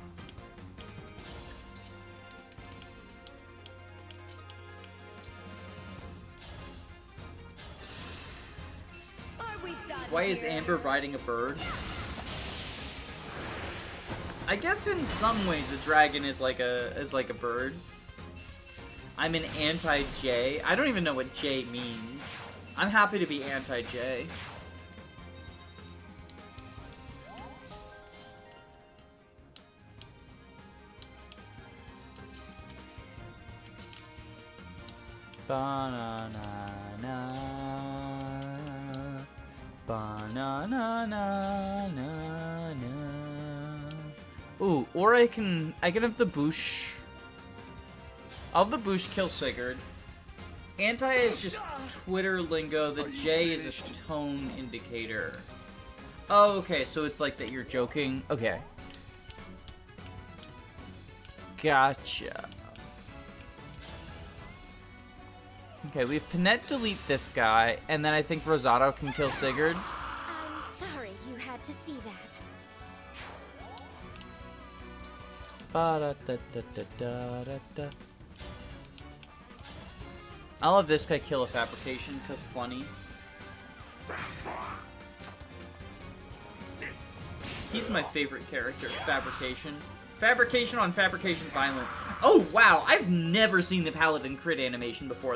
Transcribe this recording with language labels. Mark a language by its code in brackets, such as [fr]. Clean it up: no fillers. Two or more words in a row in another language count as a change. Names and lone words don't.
[en] Why is Amber riding a bird? I guess in some ways a dragon is like a bird. I'm an anti-J. I don't even know what J means. I'm happy to be anti-J. Ba-na-na-na. Ba-na-na-na-na-na. Ooh, or I can have the Boosh. I'll have the Boosh kill Sigurd. Anti is just Twitter lingo. The J is a tone indicator. Oh, okay, so it's like that you're joking. Okay. Gotcha. Okay, we have Panette delete this guy, and then I think Rosado can kill Sigurd. I'm sorry you had to see that. Ba-da-da-da-da-da-da. I'll have this guy kill a Fabrication, because funny. He's my favorite character, Fabrication. Fabrication on Fabrication violence. Oh, wow, I've never seen the Paladin crit animation before.